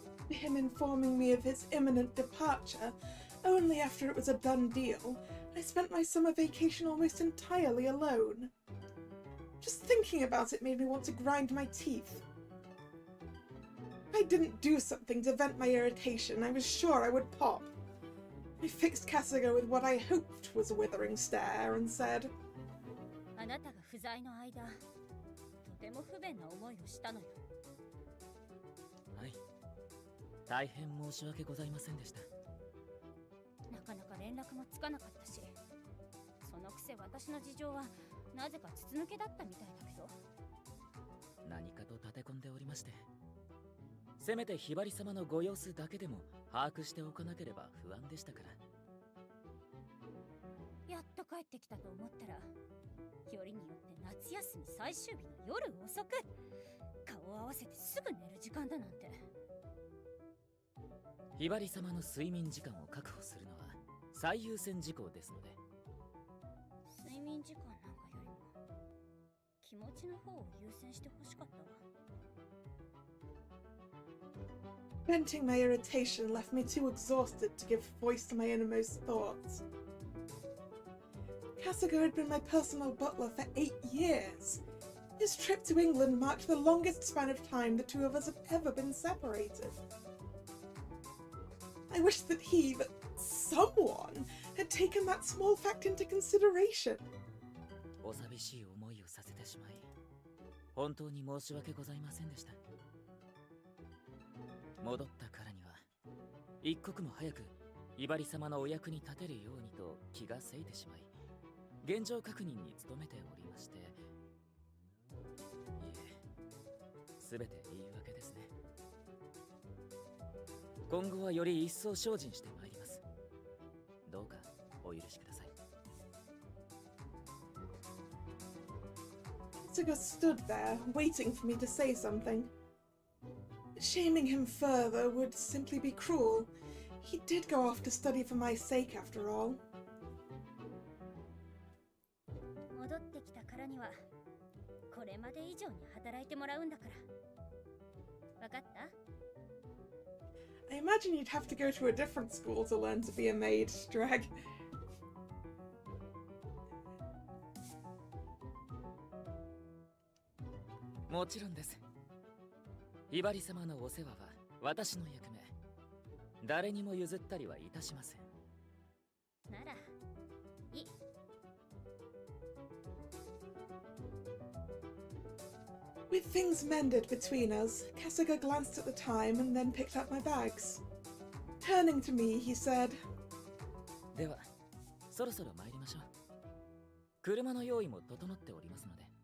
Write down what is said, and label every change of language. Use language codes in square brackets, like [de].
[en] Him informing me of his imminent departure, only after it was a done deal, I spent my summer vacation almost entirely alone. Just thinking about it made me want to grind my teeth. If I didn't do something to vent my irritation, I was sure I would pop. I fixed Kasuga with what I hoped was a withering stare and said, [ja] あなたが不在の間、とても不便な思いをしたのよ。はい。大変申し訳ございませんでした。なかなか連絡もつかなかったし、そのくせ私の事情はなぜか筒抜けだったみたいだけど。何かと立て込んでおりまして、せめてひばり様のご様子だけでも把握しておかなければ不安でしたから。やっと帰ってきたと思ったら、よりによって夏休み最終日の夜遅く、顔を合わせてすぐ寝る時間だなんて。ひばり様の睡眠時間を確保するのは最優先事項ですので。睡眠時間なんかよりも気持ちの方を優先してほしかったわ。 [en] Venting my irritation left me too exhausted to give voice to my innermost thoughts. Kasuga had been my personal butler for 8 years. His trip to England marked the longest span of time the two of us have ever been separated. I wished that someone, had taken that small fact into consideration. [ja] お寂しい思いをさせてしまい、本当に申し訳ございませんでした。戻ったからには、一刻も早くひばり様のお役に立てるようにと気がせいてしまい、現状確認に努めておりまして。いえ、すべて言い訳ですね。今後はより一層精進してまいります。どうかお許しください。 [en] Kasuga stood there, waiting for me to say something. Shaming him further would simply be cruel. He did go off to study for my sake, after all. [ja] 戻ってきたからには、これまで以上に働いてもらうんだから。わかった？ [en] I imagine you'd have to go to a different school to learn to be a maid, Drag. [ja] もちろんです。ひばり様のお世話は私の役目。誰にも譲ったりはいたしません。なら、いい。 [en] With things mended between us, Kasuga glanced at the time and then picked up my bags. Turning to me, he said, [ja] では、そろそろ参りましょう。車の用意も整っておりますので。